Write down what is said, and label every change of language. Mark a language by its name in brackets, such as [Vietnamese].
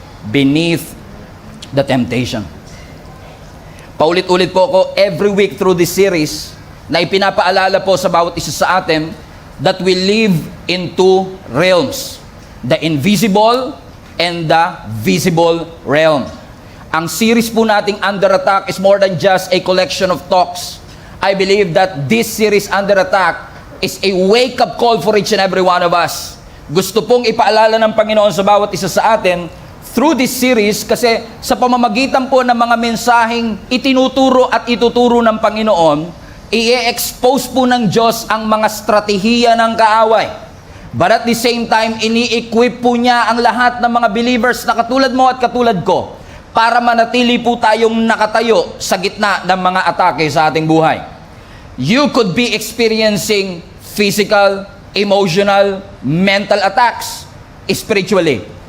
[English] Beneath the temptation. [Filipino] Paulit-ulit po ako every week through this series na ipinapaalala po sa bawat isa sa atin [English] that we live in two realms. The invisible and the visible realm. [Filipino] Ang series po nating Under Attack is more than just a collection of talks. [English] I believe that this series Under Attack is a wake-up call for each and every one of us. [Filipino] Gusto pong ipaalala ng Panginoon sa bawat isa sa atin through this series kasi sa pamamagitan po ng mga mensaheng itinuturo at ituturo ng Panginoon, i-expose po ng Diyos ang mga strategiya ng kaaway. [English] But at the same time, [Filipino] ini-equip po niya ang lahat ng mga believers na katulad mo at katulad ko para manatili po tayong nakatayo sa gitna ng mga atake sa ating buhay. [English] You could be experiencing physical, emotional, mental attacks spiritually.